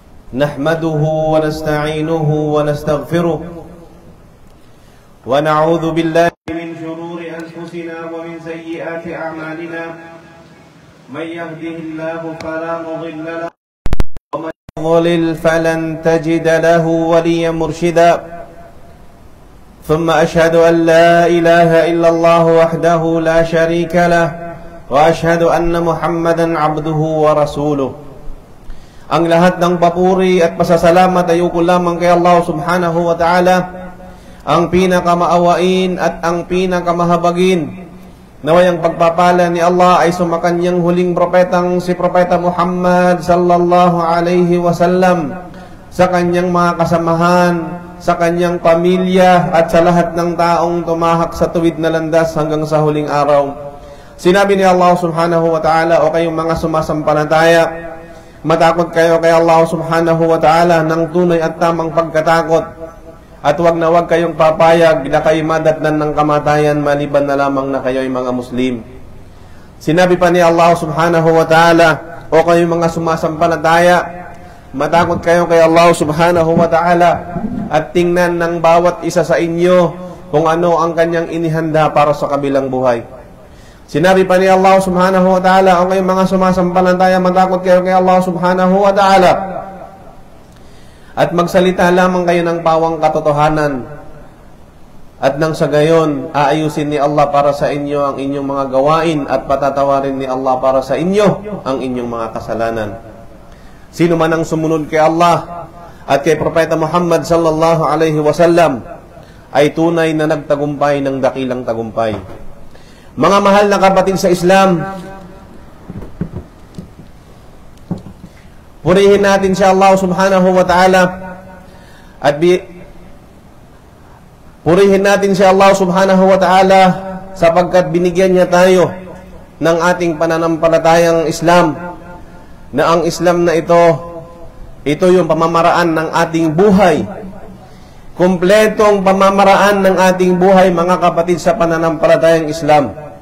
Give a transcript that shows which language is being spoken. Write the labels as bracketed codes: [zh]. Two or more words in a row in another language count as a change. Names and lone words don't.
[ar] نحمده ونستعينه ونستغفره ونعوذ بالله من شرور أنفسنا ومن سيئات أعمالنا من يهده الله فلا مضل له ومن يضلل فلن تجد له وليا مرشدا ثم أشهد أن لا إله إلا الله وحده لا شريك له وأشهد أن محمدا عبده ورسوله. [tl] Ang lahat ng papuri at pasasalamat ay ukol lamang kay Allah [ar] سبحانه وتعالى, [tl] ang pinakamaawain at ang pinakamahabagin. Naway ang pagpapala ni Allah ay sumakanyang huling propetang si Propeta Muhammad [ar] صلى الله عليه وسلم, [tl] sa kanyang mga kasamahan, sa kanyang pamilya at sa lahat ng taong tumahak sa tuwid na landas hanggang sa huling araw. Sinabi ni Allah [ar] سبحانه وتعالى, [tl] o kayong mga sumasampalataya, matakot kayo kay Allah [ar] سبحانه وتعالى [tl] ng tunay at tamang pagkatakot, at wag na wag kayong papayag na kayo madatnan ng kamatayan maliban na lamang na kayo ay mga Muslim. Sinabi pa ni Allah [ar] سبحانه وتعالى, [tl] o kayong mga sumasampalataya, matakot kayo kay Allah [ar] سبحانه وتعالى [tl] at tingnan ng bawat isa sa inyo kung ano ang kanyang inihanda para sa kabilang buhay. Sinabi pa ni Allah [ar] سبحانه وتعالى, [tl] o kayong mga sumasampalataya, matakot kayo kay Allah [ar] سبحانه وتعالى [tl] at magsalita lamang kayo ng pawang katotohanan, at nang sa gayon aayusin ni Allah para sa inyo ang inyong mga gawain at patatawarin ni Allah para sa inyo ang inyong mga kasalanan. Sino man ang sumunod kay Allah at kay Propeta Muhammad [ar] صلى الله عليه وسلم [tl] ay tunay na nagtagumpay ng dakilang tagumpay. Mga mahal na kapatid sa Islam, purihin natin si Allah [ar] سبحانه وتعالى [tl] at purihin natin si Allah [ar] سبحانه وتعالى [tl] sapagkat binigyan niya tayo ng ating pananampalatayang Islam, na ang Islam na ito yung pamamaraan ng ating buhay. Kumpletong pamamaraan ng ating buhay, mga kapatid, sa pananampalatayang Islam.